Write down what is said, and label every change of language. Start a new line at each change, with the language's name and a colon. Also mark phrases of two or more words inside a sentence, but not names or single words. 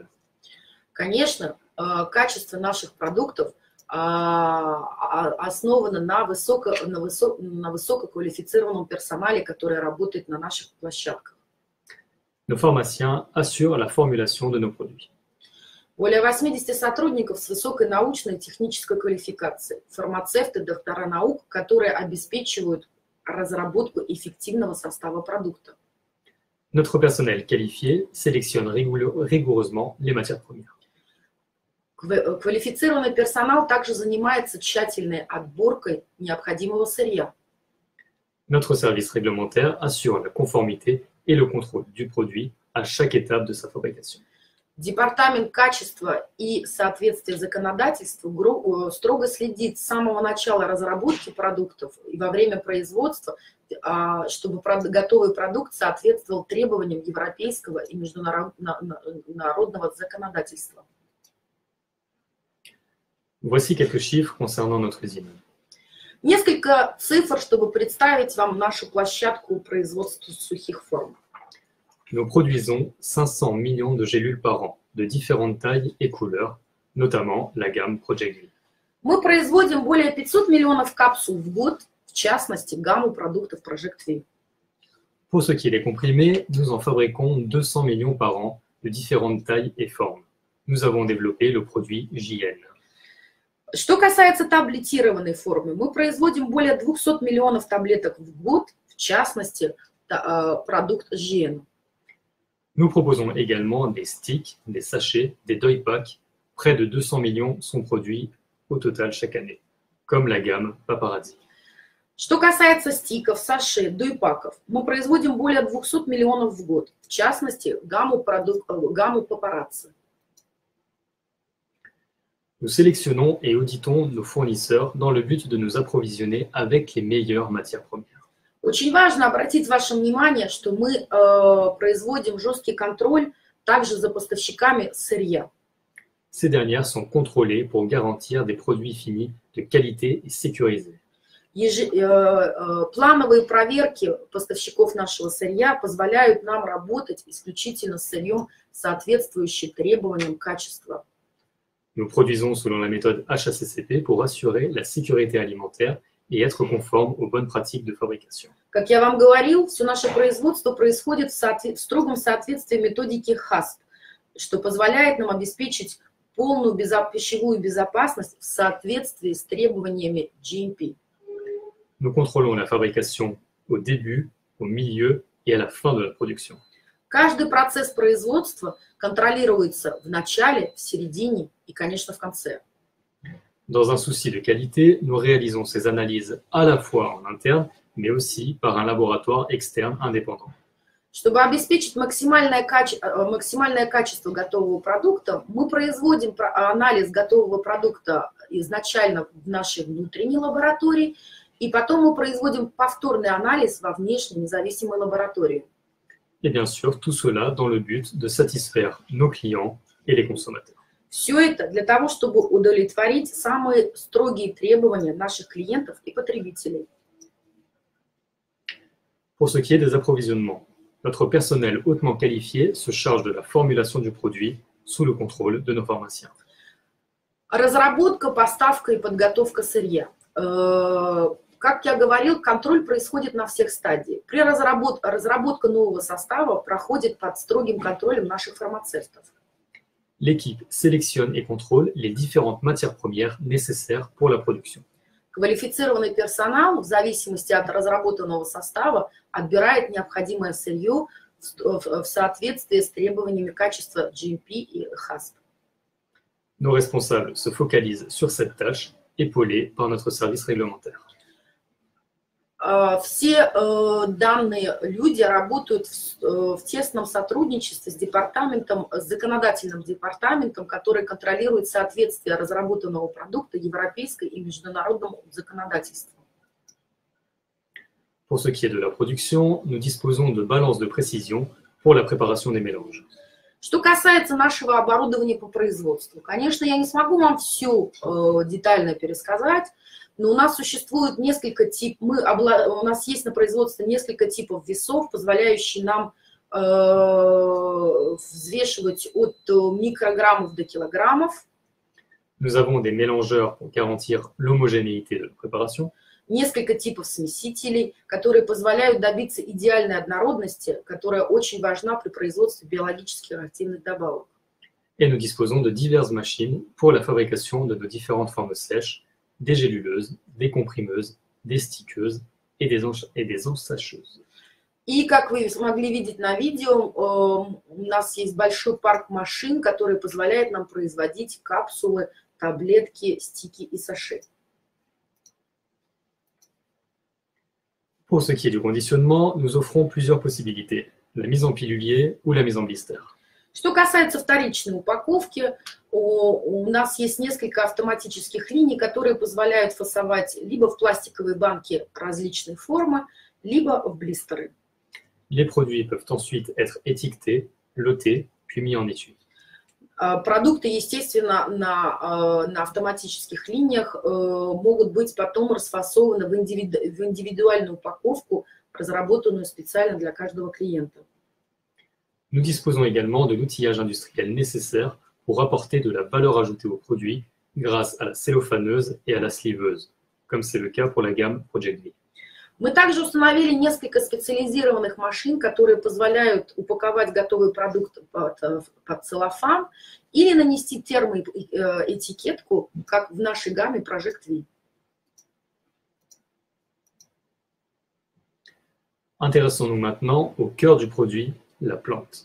Russian: Конечно, качество наших продуктов основано на высококвалифицированном персонале, который работает на наших площадках.
French: Nos pharmaciens assurent la formulation de nos produits.
Russian: Более 80 сотрудников с высокой научной и технической квалификацией, фармацевты, доктора наук, которые обеспечивают разработку эффективного состава продукта.
French: Notre personnel qualifié sélectionne rigoureusement les matières premières.
Russian: Квалифицированный персонал также занимается тщательной отборкой необходимого сырья.
French: Notre service réglementaire assure la conformité et le contrôle du produit à chaque étape de sa fabrication.
Russian: Департамент качества и соответствия законодательству строго следит с самого начала разработки продуктов и во время производства, чтобы готовый продукт соответствовал требованиям европейского и международного законодательства.
French: Voici quelques chiffres concernant notre usine.
Russian: Несколько цифр, чтобы представить вам нашу площадку производства сухих форм.
French: Nous produisons 500 millions de gélules par an, de différentes tailles et couleurs, notamment la gamme Project V.
Russian: Мы производим более 500 миллионов капсул в год, в частности, гамму продуктов Project V.
French: Pour ce qui est des comprimés, nous en fabriquons 200 millions par an, de différentes tailles et formes. Nous avons développé le produit JN.
Russian: Что касается таблетированной формы, мы производим более 200 миллионов таблеток в год, в частности, продукт JN.
French: Nous proposons également des sticks, des sachets, des doy packs. Près de 200 millions sont produits au total chaque année, comme la gamme Paparazzi.
Russian: Что касается стиков, саше, дойпаков, мы производим более 200 миллионов в год, в частности, гамму Paparazzi.
French: Nous sélectionnons et auditons nos fournisseurs dans le but de nous approvisionner avec les meilleures matières premières.
Russian: Очень важно обратить ваше внимание, что мы производим жесткий контроль также за поставщиками сырья.
French: Ces dernières sont contrôlées pour garantir des produits finis de qualité et sécurisés.
Russian: Плановые проверки поставщиков нашего сырья позволяют нам работать исключительно с сырьем, соответствующим требованиям качества.
French: Nous produisons selon la méthode HACCP pour assurer la sécurité alimentaire et être conforme aux bonnes pratiques de fabrication.
Russian: Как я вам говорил, все наше производство происходит в строгом соответствии методики HACCP. что позволяет нам обеспечить полную пищевую безопасность в соответствии с требованиями GMP.
French: Nous contrôlons la fabrication au début, au milieu et à la fin de la production.
Russian: Каждый процесс производства контролируется в начале, в середине и, конечно, в конце.
French: Dans un souci de qualité, nous réalisons ces analyses à la fois en interne, mais aussi par un laboratoire externe indépendant.
Russian: Чтобы обеспечить максимальное качество готового продукта, мы производим анализ готового продукта изначально в нашей внутренней лаборатории, и потом мы производим повторный анализ во внешней независимой лаборатории.
French: Et bien sûr, tout cela dans le but de satisfaire nos clients et les consommateurs.
Russian: Все это для того, чтобы удовлетворить самые строгие требования наших клиентов и потребителей.
French: Pour ce qui est des approvisionnements, notre personnel hautement qualifié se charge de la formulation du produit sous le contrôle de nos pharmaciens.
Russian: Разработка, поставка и подготовка сырья. Как я говорил, контроль происходит на всех стадиях. Разработка нового состава проходит под строгим контролем наших фармацевтов.
French: L'équipe sélectionne et contrôle les différentes matières premières nécessaires pour la production.
Russian: Квалифицированный персонал в зависимости от разработанного состава отбирает необходимое сырье в соответствии с требованиями качества GMP и HACCP.
French: Nos responsables se focalisent sur cette tâche, épaulés par notre service réglementaire.
Russian: Все данные люди работают в тесном сотрудничестве с законодательным департаментом, который контролирует соответствие разработанного продукта европейской и международному законодательству.
French: Pour ce qui est de la production, nous disposons de balances de précision pour la préparation des mélanges.
Russian: Что касается нашего оборудования по производству, конечно, я не смогу вам все детально пересказать, но у нас существует несколько типов, у нас есть на производстве несколько типов весов, позволяющие нам взвешивать от микрограммов до килограммов.
French: Nous avons des mélangeurs pour garantir l'homogénéité de la préparation.
Russian: Несколько типов смесителей, которые позволяют добиться идеальной однородности, которая очень важна при производстве биологических активных добавок.
French: Et nous disposons de diverses machines pour la fabrication de nos différentes formes sèches, des géluleuses, des comprimeuses, des stickeuses et des ensacheuses.
Russian: И, как вы смогли видеть на видео, у нас есть большой парк машин, который позволяет нам производить капсулы, таблетки, стики и саше.
French: Pour ce qui est du conditionnement, nous offrons plusieurs possibilités, la mise en pilulier ou la mise en blister.
Russian: Что касается вторичной упаковки, у нас есть несколько автоматических линий, которые позволяют фасовать либо в пластиковые банки различной формы, либо в блистеры.
French: Les produits peuvent ensuite être étiquetés, lotés, puis mis en étui.
Russian: Продукты, естественно, на автоматических линиях могут быть потом расфасованы в индивидуальную упаковку, разработанную специально для каждого клиента.
French: Nous disposons également de l'outillage industriel nécessaire pour apporter de la valeur ajoutée aux produits grâce à la cellophaneuse et à la sliveuse, comme c'est le cas pour la gamme Project V.
Russian: Мы также установили несколько специализированных машин, которые позволяют упаковать готовый продукт под целлофан или нанести термоэтикетку, как в нашей гамме Project V.
French: Intéressons-nous maintenant au cœur du produit, la plante.